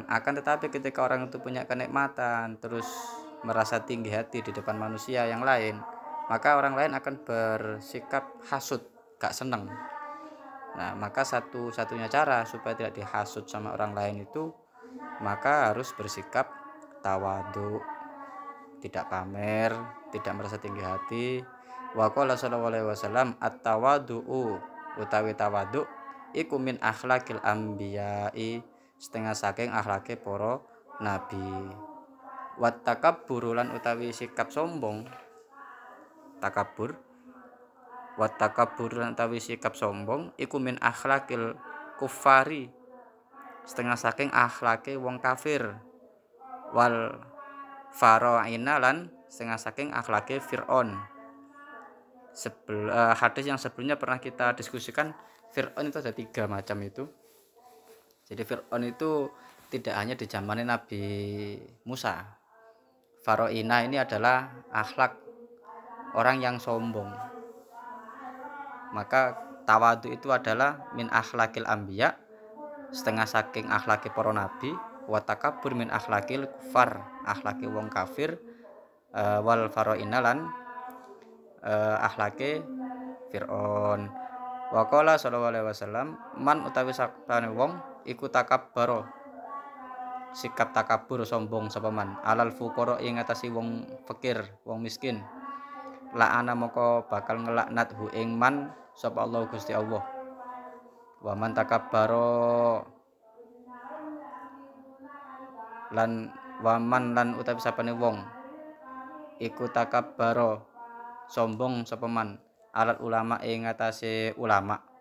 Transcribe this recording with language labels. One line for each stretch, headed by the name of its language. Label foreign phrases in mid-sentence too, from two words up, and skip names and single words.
Indonesian: Akan tetapi ketika orang itu punya kenikmatan terus merasa tinggi hati di depan manusia yang lain, maka orang lain akan bersikap hasut, gak seneng. Nah, maka satu-satunya cara supaya tidak dihasut sama orang lain itu maka harus bersikap tawadhu, tidak pamer, tidak merasa tinggi hati.
Arabic: وقال صلى الله عليه وسلم التواضع
Javanese: utawi tawadhu iku
Arabic: من أخلاق الأنبياء,
Javanese: setengah saking akhlake para nabi.
Arabic: والتكبر
Javanese: lan utawi sikap sombong, takabur,
Arabic: والتكبر
Javanese: lan utawi sikap sombong iku
Arabic: من أخلاق الكفار,
Javanese: setengah saking akhlake wong kafir.
Arabic: والفراعنة
Javanese: lan setengah saking akhlake Fir'aun.
Indonesian: Hadis yang sebelumnya pernah kita diskusikan, Fir'aun itu ada 3 macam itu. Jadi Fir'aun itu tidak hanya di zaman Nabi Musa. Faro'ina ini adalah akhlak orang yang sombong. Maka tawadu itu adalah
Arabic: من أخلاق الأنبياء,
Javanese: setengah saking akhlaki para nabi,
Arabic: والتكبر من أخلاق الكفار,
Javanese: akhlaki wong kafir,
Arabic: والفراعنة
Javanese: lan akhlake Fir'aun.
Arabic: وقال صلى الله عليه وسلم من
Javanese: utawi sapane wong iku takabbaro, sikap takabur sombong sapa man,
Arabic: على الفقراء
Javanese: ing ngatasi wong fakir, wong miskin, la'ana moko bakal ngelaknat hu ing man sapa Allah Gusti Allah.
Arabic: ومن تكبر
Javanese: lan waman lan utawi sapane wong iku takabbaro sombong sapa man
Arabic: على العلماء
Javanese: ing ngatasé ulama.